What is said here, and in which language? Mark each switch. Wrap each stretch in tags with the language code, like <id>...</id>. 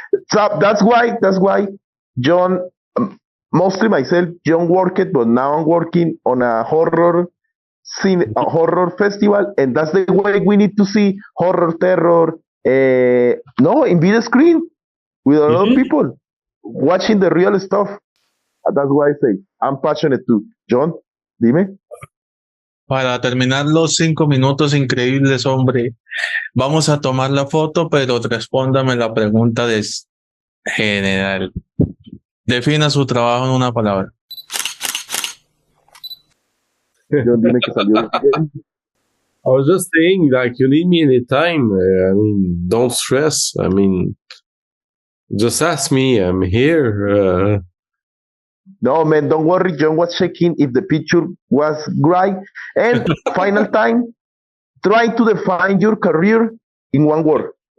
<en>So that's why Jhon, mostly myself, Jhon worked, but now I'm working on a horror scene, a horror festival, and that's the way we need to see horror, terror, no, in big screen with a lot of people watching the real stuff. That's why I say I'm passionate too.</en> <es>Jhon, dime. Para terminar los 5 minutos increíbles, hombre, vamos a tomar la foto, pero respóndame la pregunta de general. Defina su trabajo en una palabra. Jhon, dime que salió bien.</es> <en>I was just saying, like, you need me anytime. I mean, don't stress. I mean, just ask me. I'm here. No, man, don't worry. Jhon was checking if the picture was right. And final time, try to define your career in one word.</en>